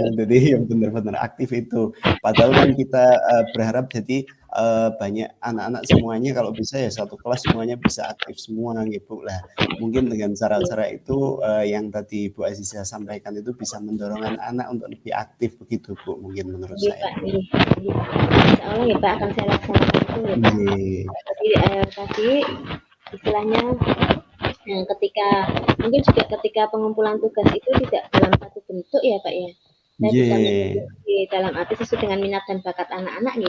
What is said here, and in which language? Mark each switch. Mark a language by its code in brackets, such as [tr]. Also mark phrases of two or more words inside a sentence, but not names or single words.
[id] jadi yang benar-benar aktif itu. Padahal kan kita berharap jadi banyak anak-anak semuanya kalau bisa ya satu kelas semuanya bisa aktif semua gitu lah. Mungkin dengan Nggih, cara-cara itu yang tadi Bu Aziza sampaikan itu bisa mendorong anak-anak untuk lebih aktif begitu Bu, mungkin menurut nggih, saya. [jv] Pak, nggih, nggih. [id] Insyaallah ya, Pak, akan saya laksanakan itu ya, Pak. Nggih. Jadi, tadi istilahnya ketika mungkin juga ketika pengumpulan tugas itu tidak dalam satu bentuk ya Pak ya. Saya bisa Nggih. mengikuti dalam arti sesuai dengan minat dan bakat anak-anak nih.